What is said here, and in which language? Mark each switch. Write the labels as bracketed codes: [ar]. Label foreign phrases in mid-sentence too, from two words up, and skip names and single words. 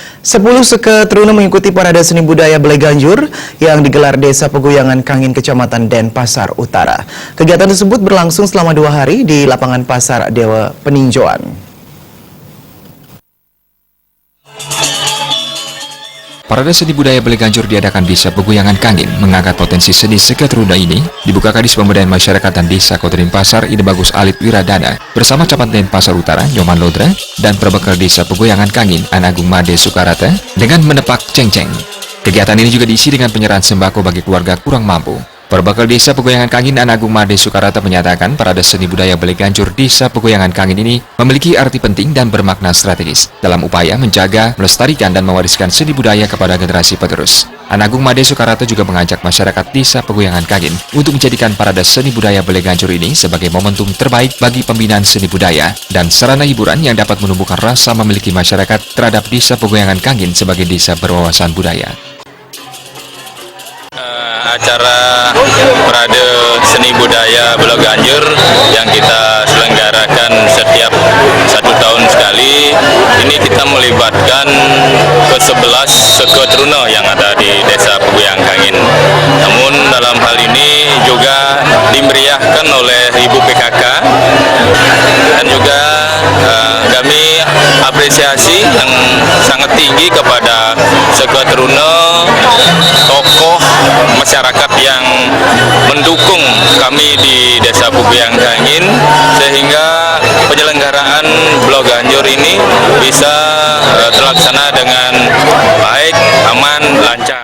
[id] 10 Seketruna mengikuti parade seni budaya Belai Ganjur yang digelar Desa Peguyangan Kangin, Kecamatan Denpasar Utara. Kegiatan tersebut berlangsung selama 2 hari di lapangan Pasar Dewa Peninjauan. Parade seni budaya Belai Ganjur diadakan Desa Peguyangan Kangin mengangkat potensi seni Seketruna ini dibuka Kadis Pemberdayaan Masyarakat dan Desa Kota Denpasar Ide Bagus Alit Wiradana bersama Camat Denpasar Utara Nyoman Lodra dan Perbekal Desa Peguyangan Kangin An Agung Made Sukarata dengan menepak cengceng. Kegiatan ini juga diisi dengan penyerahan sembako bagi keluarga kurang mampu. Perbekal Desa Peguyangan Kangin An Agung Made Sukarata menyatakan parade seni budaya Belai Ganjur Desa Peguyangan Kangin ini memiliki arti penting dan bermakna strategis dalam upaya menjaga, melestarikan, dan mewariskan seni budaya kepada generasi penerus. An Agung Made Sukarata juga mengajak masyarakat Desa Peguyangan Kangin untuk menjadikan parade seni budaya Belai Ganjur ini sebagai momentum terbaik bagi pembinaan seni budaya dan sarana hiburan yang dapat menumbuhkan rasa memiliki masyarakat terhadap Desa Peguyangan Kangin sebagai desa berwawasan budaya. Acara parade seni budaya Belai Ganjur yang kita selenggarakan setiap 1 tahun sekali, ini kita melibatkan ke-11 Seketruna yang ada di Desa Peguyangan Kangin. Namun dalam hal ini juga dimeriahkan oleh Ibu PKK dan juga kami apresiasi yang sangat tinggi kepada Seketruna, tokoh masyarakat yang mendukung kami di Desa Peguyangan Kangin sehingga penyelenggaraan Belai Ganjur ini bisa terlaksana dengan baik, aman, lancar.